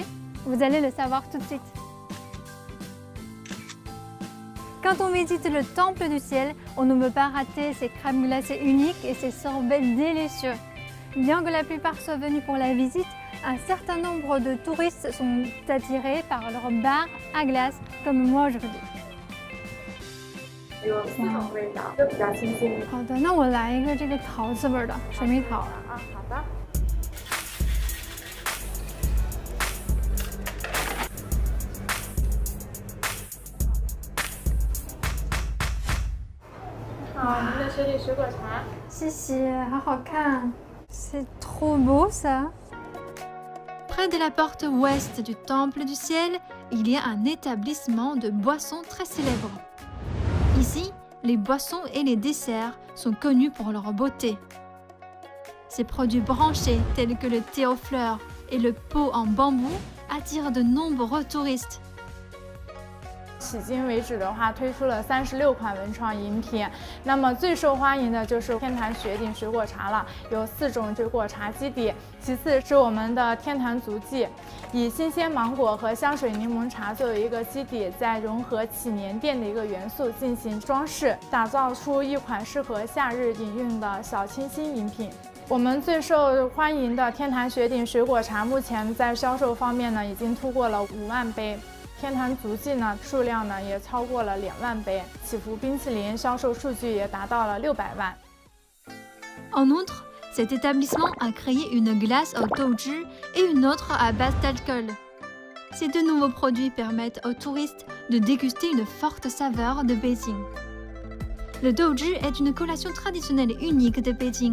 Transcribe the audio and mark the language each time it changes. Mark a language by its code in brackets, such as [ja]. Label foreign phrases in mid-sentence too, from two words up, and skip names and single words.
[fr] Vous allez le savoir tout de suite. Quand on visite le Temple du Ciel, on ne peut pas rater ses crèmes glacées uniques et ses sorbets délicieux. Bien que la plupart soient venus pour la visite, un certain nombre de touristes sont attirés par leur bar à glace, comme moi aujourd'hui. [zh] 有4种味道，就比较清新。好的，那我来一个这个桃子味的水蜜桃。啊，好的。好，您的雪里水果茶。谢谢，好好看。 [fr] C'est trop beau ça. Près de la porte ouest du Temple du Ciel, il y a un établissement de boissons très célèbre. Ici, les boissons et les desserts sont connus pour leur beauté. Ces produits branchés tels que le thé aux fleurs et le pot en bambou attirent de nombreux touristes. [zh] 迄今为止的话，推出了36款文创饮品。那么最受欢迎的就是天坛雪顶水果茶了，有4种水果茶基底。其次是我们的天坛足迹，以新鲜芒果和香水柠檬茶作为一个基底，再融合起年店的一个元素进行装饰，打造出一款适合夏日饮用的小清新饮品。我们最受欢迎的天坛雪顶水果茶，目前在销售方面呢，已经突破了5万杯。天坛足迹呢，数量呢也超过了2万杯，祈福冰淇淋销售数据也达到了600万。 [fr] En outre, cet établissement a créé une glace au douju et une autre à base d'alcool. Ces 2 nouveaux produits permettent aux touristes de déguster une forte saveur de Beijing. Le douju est une collation traditionnelle unique de Beijing.